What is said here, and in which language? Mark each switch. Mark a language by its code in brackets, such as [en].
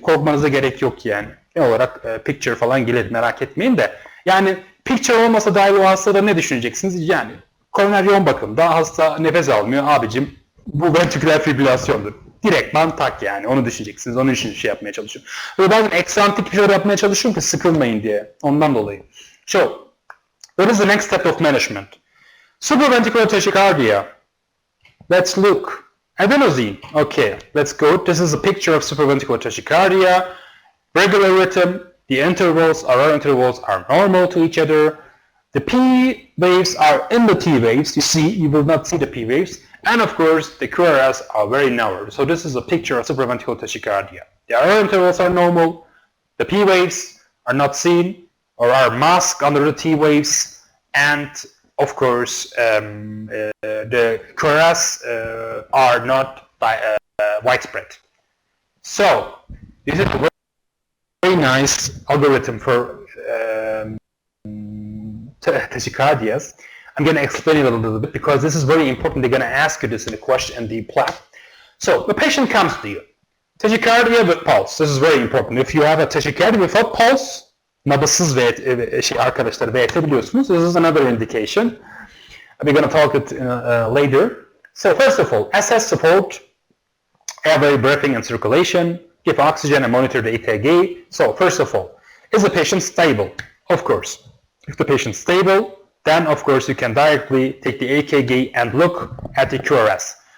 [tr] Korkmanıza gerek yok yani. Genel olarak picture falan gelir, merak etmeyin de. Yani picture olmasa dahi o hastada ne düşüneceksiniz? Yani koroner yoğun bakımda hasta nefes almıyor, abicim bu ventriküler fibrilasyondur. Direktman tak yani, onu düşüneceksiniz. Onun için şey yapmaya çalışıyorum. Ve bazen eksantik bir şey yapmaya çalışıyorum ki sıkılmayın diye. Ondan dolayı. [en] So, what is the next step of management? Supraventricular tachycardia. Let's look. Adenosine. Okay, let's go. This is a picture of supraventricular tachycardia. Regular rhythm. The intervals, RR intervals, are normal to each other. The P waves are in the T waves. You see, you will not see the P waves. And of course, the QRS are very narrow. So this is a picture of supraventricular tachycardia. The RR intervals are normal. The P waves are not seen or are masked under the T waves. And of course, the QRS are not widespread. So this is a very nice algorithm for tachycardias. I'm going to explain it a little bit because this is very important. They're going to ask you this in the question in the PLAB. So the patient comes to you. Tachycardia with pulse. This is very important. If you have a tachycardia without pulse, [tr] nabızsız arkadaşlar VT biliyorsunuz. [en] This is another indication. We're going to talk it later. So first of all, assess support, airway, breathing, and circulation. Give oxygen and monitor the EKG. So first of all, is the patient stable? Of course. If the patient is stable, then of course you can directly take the EKG and look at the QRS.